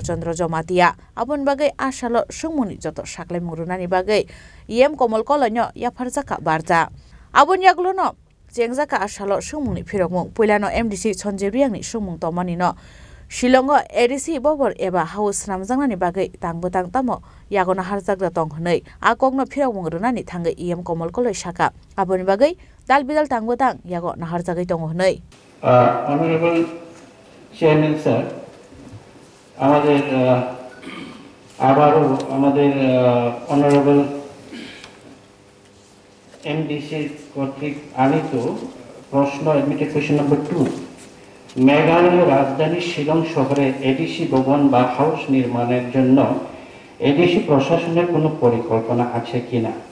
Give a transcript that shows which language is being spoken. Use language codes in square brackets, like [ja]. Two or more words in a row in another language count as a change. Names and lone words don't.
[trp] Chandra Jomatia Abon Bagai Ashalo Shumuni Joto Shakle Murunani Bagai EM Komol Kolonyo Yafarzaka Barza Abon Yaglono Chengzaka Ashalo Shumuni Piromung Pulano MDC Sonjeriangni Shumung Tomanino Shilongo ADC Bobor Eba House Ramzangani Bagai Tangbutang Tamo Yagona Harzagda Tonghunei Akogno Piromung Runani Tanga EM Komol Kolo Shaka Abon Bagai Dalbidal Tangbutang Yago Naharzagai Tonghunei [en] Honorable Chairman Sir [bn] আমাদের আবারও আমাদের [en] Honorable MDC [bn] কর্তৃক আনিত প্রশ্ন [en] admitted question number [bn] 2 মেঘালয় রাজধানী শিলং শহরে এডিসি ভবন বা হাউস নির্মাণের জন্য এডিসি প্রশাসনের কোনো পরিকল্পনা আছে কিনা